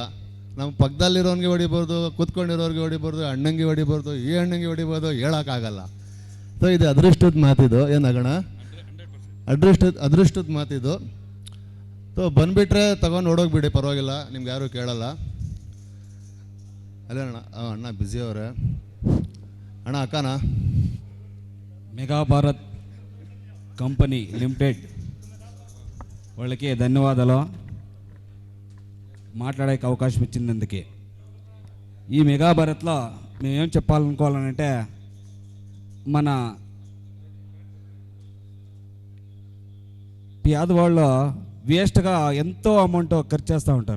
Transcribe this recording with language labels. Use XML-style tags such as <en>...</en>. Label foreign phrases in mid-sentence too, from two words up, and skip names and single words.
<kn>ನಮ್ಮ ಪಕ್ಕದಲ್ಲಿರೋನಿಗೆ ಹೊಡಿಬೋದು, ಕೂತ್ಕೊಂಡಿರೋರಿಗೆ ಹೊಡಿಬೋದು, ಅಣ್ಣಂಗೆ ಹೊಡಿಬೋದು, ಈ ಅಣ್ಣಂಗೆ ಹೊಡಿಬೋದು, ಹೇಳೋಕ್ಕಾಗಲ್ಲ. ಸೊ ಇದು ಅದೃಷ್ಟದ ಮಾತಿದು. ಏನಾಗೋಣ, ಅದೃಷ್ಟದ ಮಾತಿದು. ಸೊ ಬಂದುಬಿಟ್ರೆ ತಗೊಂಡು ಓಡೋಗ್ಬಿಡಿ, ಪರವಾಗಿಲ್ಲ, ನಿಮ್ಗೆ ಯಾರೂ ಕೇಳಲ್ಲ. ಅಲ್ಲೇ ಅಣ್ಣ, ಅಣ್ಣ ಬ್ಯುಸಿ ಅವರೇ. ಅಣ್ಣ ಅಕ್ಕನಾ,</kn> <te>మెగా భారత్ కంపెనీ లిమిటెడ్ వాళ్ళకి ధన్యవాదాలు మాట్లాడేకి అవకాశం ఇచ్చినందుకే. ఈ మెగా భారత్లో మేమేం చెప్పాలనుకోవాలంటే, మన పేదవాళ్ళు వేస్ట్గా ఎంతో అమౌంట్ ఖర్చు చేస్తూ ఉంటారు.</te>